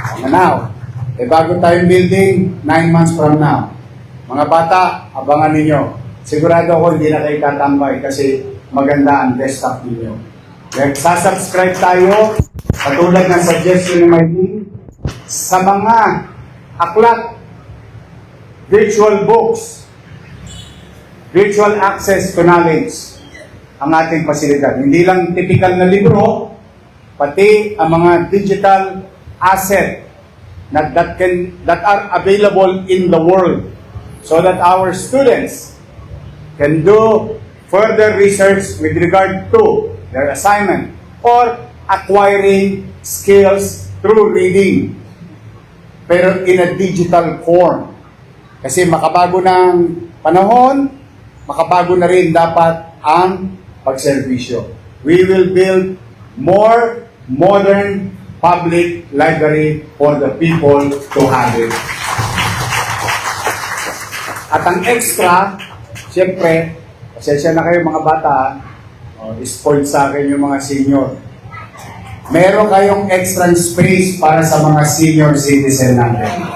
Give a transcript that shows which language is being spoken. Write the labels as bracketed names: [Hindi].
[Filipino] Now, bago tayong building, 9 months from now. Mga bata, abangan ninyo. Sigurado ako hindi na kayo tatambay kasi maganda ang desktop ninyo. Sasubscribe tayo, katulad ng suggestion ni Maylene, sa mga aklat, [English] virtual books, virtual access to knowledge, [Filipino] ang ating pasilidad. Hindi lang typical na libro, pati ang mga digital asset [English] that are available in the world so that our students can do further research with regard to their assignment or acquiring skills through reading, pero in a digital form. [Filipino] Kasi makabago ng panahon, makabago na rin dapat ang pagserbisyo. [English] We will build more modern public library for the people to have it. [Filipino] At ang extra, siyempre, pasensya na kayo mga bata, spoiled sa akin yung mga senior. Meron kayong extra space para sa mga senior citizen natin.